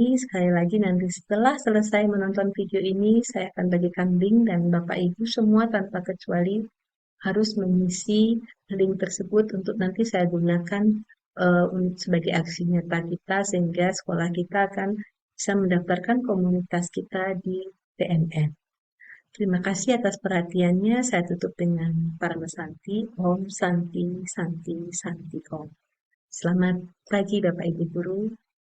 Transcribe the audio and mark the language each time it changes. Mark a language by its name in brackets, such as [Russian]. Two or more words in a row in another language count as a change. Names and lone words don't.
[Indonesian] Sekali lagi nanti setelah selesai menonton video ini, saya akan bagikan link dan Bapak Ibu semua tanpa kecuali harus mengisi link tersebut untuk nanti saya gunakan sebagai aksi nyata kita sehingga sekolah kita akan bisa mendaftarkan komunitas kita di PNN. Terima kasih atas perhatiannya. Saya tutup dengan Parama Santi. [Sanskrit] Om Santi, Santi, Santi Om. [Indonesian] Selamat pagi Bapak Ibu Guru.